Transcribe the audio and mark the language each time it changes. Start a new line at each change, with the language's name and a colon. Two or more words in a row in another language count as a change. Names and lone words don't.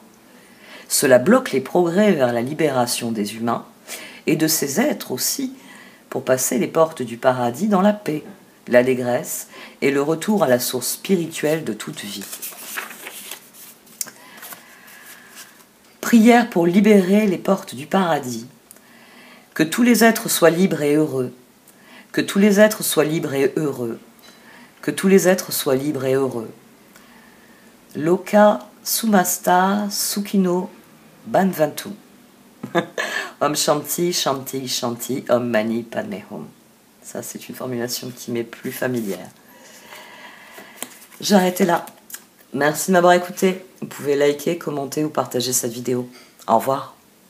French: Cela bloque les progrès vers la libération des humains et de ces êtres aussi pour passer les portes du paradis dans la paix, l'allégresse et le retour à la source spirituelle de toute vie. Prière pour libérer les portes du paradis. Que tous les êtres soient libres et heureux. Que tous les êtres soient libres et heureux. Que tous les êtres soient libres et heureux.
Sanskrit: Loka Sumasta Sukhino Banvantu. Om Shanti, Shanti, Shanti, Om Mani Padme Hum.
French: Ça, c'est une formulation qui m'est plus familière. J'arrête là. Merci de m'avoir écouté. Vous pouvez liker, commenter ou partager cette vidéo. Au revoir.